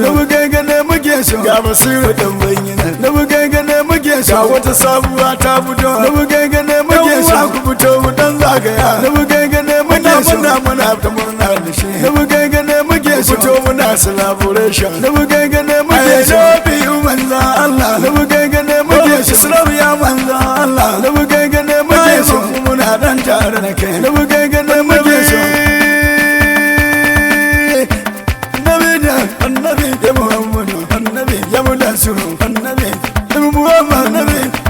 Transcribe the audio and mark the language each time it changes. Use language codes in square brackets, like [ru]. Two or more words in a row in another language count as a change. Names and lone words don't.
[ha] Na bugai gane muke so, ga Basiru dan Banyina. Na bugai gane muke so, ga wata sabuwa ta fito. Na bugai gane muke so, ku fito mu dan zagaya. Na bugai gane muke so, muna, muna, muna ta murna. Na bugai gane muke so. Fito muna celebration. Na bugai gane muke so. [en] I love you, [ha] manzo Allah. Na bugai gane muke so. Islam ya manzo Allah. Na bugai gane muke so. Muna dan tare da kai. Na bugai gane muke so. Annabi da annabi ya Muhammadu. Annabi ya Mudassiru. Annabi ya Muhammad. Annabi.